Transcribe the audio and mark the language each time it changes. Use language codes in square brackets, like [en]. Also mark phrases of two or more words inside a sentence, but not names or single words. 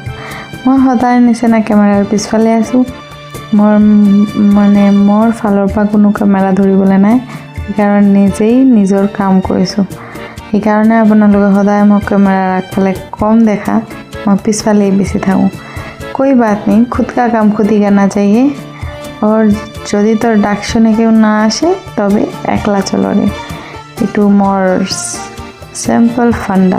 [as] মই সদায় নিচিনা কেমেৰাৰ পিছফালে আছোঁ। মোৰ ফালৰ পৰা কোনো কেমেৰা ধৰিবলৈ নাই, সেইকাৰণে নিজেই নিজৰ কাম কৰিছোঁ। সেইকাৰণে আপোনালোকে সদায় মোক কেমেৰাৰ আগফালে কম দেখা, মই পিছফালেই বেছি থাকোঁ। [hi] कोई बात नहीं, खुद का काम खुद ही करना चाहिए। [bn] और যদি তোর ডাক শুনে কেউ না আসে তবে একলা চলো রে, একটু মোর সিম্পল ফান্ডা।